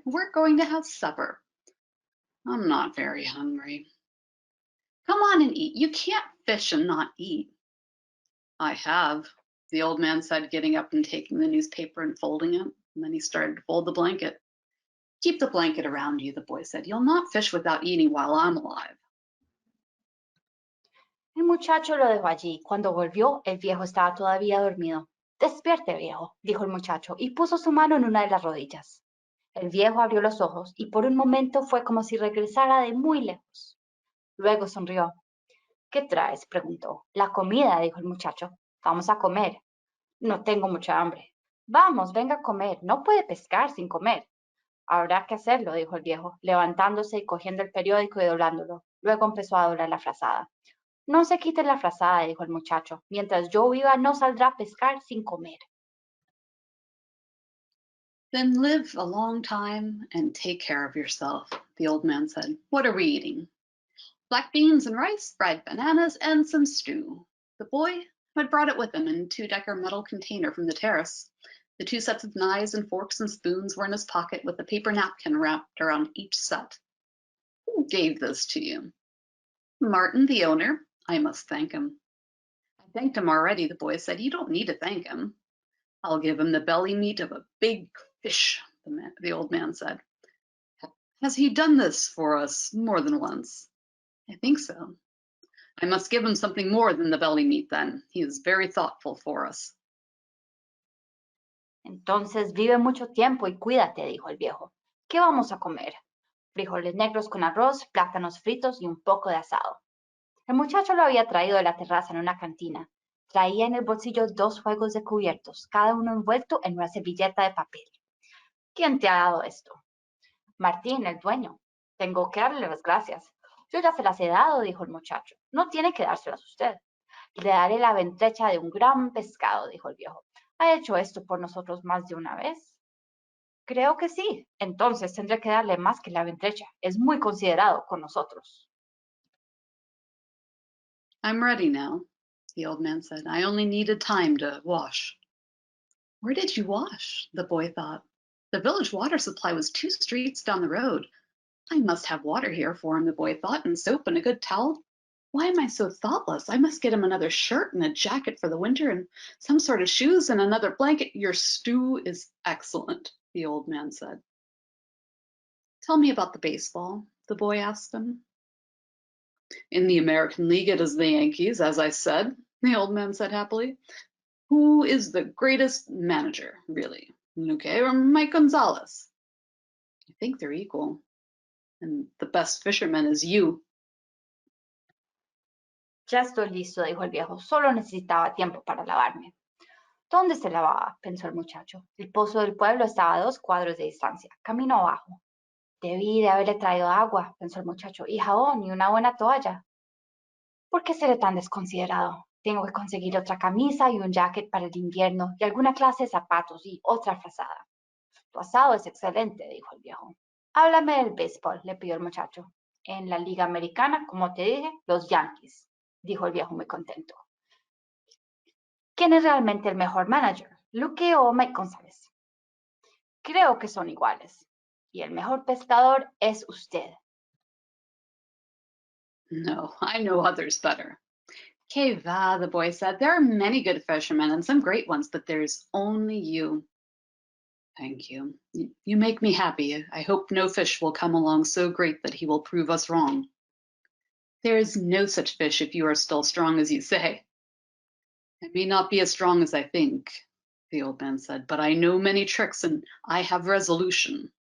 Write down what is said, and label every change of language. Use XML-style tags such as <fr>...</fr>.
<en>"We're going to have supper." "I'm not very hungry." "Come on and eat. You can't fish and not eat." "I have," the old man said, getting up and taking the newspaper and folding it. And then he started to fold the blanket. "Keep the blanket around you," the boy said. "You'll not fish without eating while I'm alive."</en> <es>El muchacho lo dejó allí. Cuando volvió, el viejo estaba todavía dormido. Despierte, viejo, dijo el muchacho, y puso su mano en una de las rodillas. El viejo abrió los ojos y por un momento fue como si regresara de muy lejos. Luego sonrió. ¿Qué traes?, preguntó. La comida, dijo el muchacho. Vamos a comer. No tengo mucha hambre. Vamos, venga a comer. No puede pescar sin comer. Habrá que hacerlo, dijo el viejo, levantándose y cogiendo el periódico y doblándolo. Luego empezó a doblar la frazada. No se quite la frazada, dijo el muchacho. Mientras yo viva, no saldrá a pescar sin comer.</es> <en>"Then live a long time and take care of yourself," the old man said. "What are we eating?" "Black beans and rice, fried bananas, and some stew." The boy had brought it with him in a two-decker metal container from the terrace. The two sets of knives and forks and spoons were in his pocket with a paper napkin wrapped around each set. "Who gave this to you?" "Martin, the owner. I must thank him." "I thanked him already," the boy said. "You don't need to thank him." "I'll give him the belly meat of a big fish," the old man said. "Has he done this for us more than once?" "I think so." "I must give him something more than the belly meat, then. He is very thoughtful for us."</en> <es>Entonces vive mucho tiempo y cuídate, dijo el viejo. ¿Qué vamos a comer? Frijoles negros con arroz, plátanos fritos y un poco de asado. El muchacho lo había traído de la terraza en una cantina. Traía en el bolsillo 2 juegos de cubiertos, cada uno envuelto en una servilleta de papel. ¿Quién te ha dado esto? Martín, el dueño. Tengo que darle las gracias. Yo ya se las he dado, dijo el muchacho. No tiene que dárselas usted. Le daré la ventrecha de un gran pescado, dijo el viejo. ¿Ha hecho esto por nosotros más de una vez? Creo que sí. Entonces tendré que darle más que la ventrecha. Es muy considerado con nosotros.</es> <en>"I'm ready now," the old man said. "I only needed time to wash." Where did you wash? The boy thought. The village water supply was 2 streets down the road. I must have water here for him, the boy thought, and soap and a good towel. Why am I so thoughtless? I must get him another shirt and a jacket for the winter and some sort of shoes and another blanket. Your stew is excellent, the old man said. "Tell me about the baseball," the boy asked him. "In the American League, it is the Yankees, as I said," the old man said happily. "Who is the greatest manager, really, Luque or Mike Gonzalez?" "I think they're equal. And the best fisherman is you."</en> <es>Ya estoy listo, dijo el viejo. Solo necesitaba tiempo para lavarme. ¿Dónde se lavaba?, pensó el muchacho. El pozo del pueblo estaba a 2 cuadros de distancia, camino abajo. Debí de haberle traído agua, pensó el muchacho, y jabón y una buena toalla. ¿Por qué seré tan desconsiderado? Tengo que conseguir otra camisa y un jacket para el invierno y alguna clase de zapatos y otra frazada. Tu asado es excelente, dijo el viejo. Háblame del béisbol, le pidió el muchacho. En la Liga Americana, como te dije, los Yankees, dijo el viejo muy contento. ¿Quién es realmente el mejor manager, Luque o Mike González? Creo que son iguales. Y el mejor pescador es usted.</es> <en>"No, I know others better."</en> <es>"Que va,"</es> <en>the boy said. "There are many good fishermen and some great ones, but there's only you." Thank you. You make me happy. I hope no fish will come along so great that he will prove us wrong. There is no such fish if you are still strong as you say. I may not be as strong as I think, the old man said, but I know many tricks and I have resolution.</en>